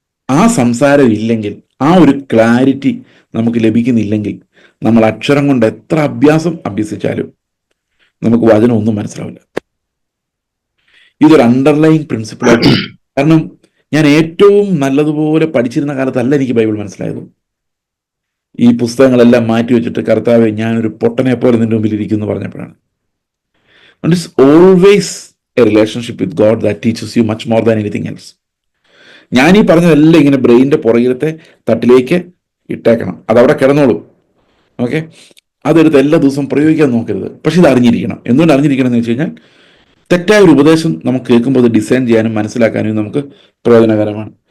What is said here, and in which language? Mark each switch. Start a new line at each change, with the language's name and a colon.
Malayalam: ആ സംസാരം ഇല്ലെങ്കിൽ, ആ ഒരു ക്ലാരിറ്റി നമുക്ക് ലഭിക്കുന്നില്ലെങ്കിൽ, നമ്മൾ അക്ഷരം കൊണ്ട് എത്ര അഭ്യസിച്ചാലും നമുക്ക് വചനം ഒന്നും മനസ്സിലാവില്ല. ഇതൊരു അണ്ടർലൈൻ പ്രിൻസിപ്പിളായിട്ട്. കാരണം ഞാൻ ഏറ്റവും നല്ലതുപോലെ പഠിച്ചിരുന്ന കാലത്തല്ല എനിക്ക് ബൈബിൾ മനസ്സിലായത്. ഈ പുസ്തകങ്ങളെല്ലാം മാറ്റി വെച്ചിട്ട് കർത്താവെ ഞാനൊരു പൊട്ടനെ പോലെ നിന്റെ മുമ്പിൽ ഇരിക്കുന്നു പറഞ്ഞപ്പോഴാണ്.
English: And it's always a relationship with God that teaches you much more than anything else.
Malayalam: ഞാൻ ഈ പറഞ്ഞതെല്ലാം ഇങ്ങനെ ബ്രെയിനിന്റെ പുറകിലത്തെ തട്ടിലേക്ക് ഇട്ടേക്കണം, അതവിടെ കിടന്നോളൂ. ഓക്കെ, അതെടുത്ത് എല്ലാ ദിവസവും പ്രയോഗിക്കാൻ നോക്കരുത്. പക്ഷെ ഇത് അറിഞ്ഞിരിക്കണം. എന്തുകൊണ്ട് അറിഞ്ഞിരിക്കണം എന്ന് വെച്ച് കഴിഞ്ഞാൽ, തെറ്റായ ഒരു ഉപദേശം നമുക്ക് കേൾക്കുമ്പോൾ അത് ഡിസൈൻ ചെയ്യാനും മനസ്സിലാക്കാനും നമുക്ക് പ്രയോജനകരമാണ്.